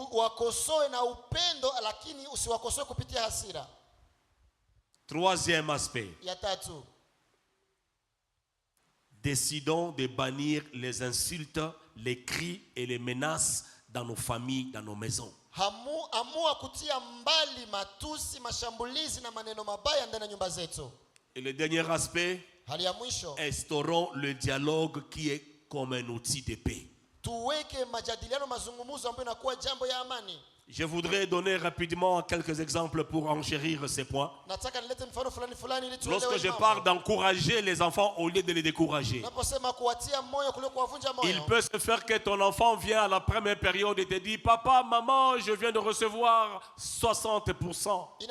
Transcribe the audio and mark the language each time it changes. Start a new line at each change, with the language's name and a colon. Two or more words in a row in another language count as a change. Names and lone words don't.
French: Troisième aspect, décidons de bannir les insultes, les cris et les menaces dans nos familles, dans nos maisons.
Swahili: Amua kutia mbali matusi, mashambulizi na maneno mabaya ndani ya nyumba zetu.
French: Et le dernier aspect,
Swahili: hali ya mwisho,
French: instaurons le dialogue qui est comme un outil de paix.
Swahili: Tuweke majadiliano, mazungumzo ambayo inakuwa jambo ya amani.
French: Je voudrais donner rapidement quelques exemples pour enchérir ces points. Lorsque je parle d'encourager les enfants au lieu de les décourager, il peut se faire que ton enfant vient à la première période et te dit, papa, maman, je viens de recevoir 60%.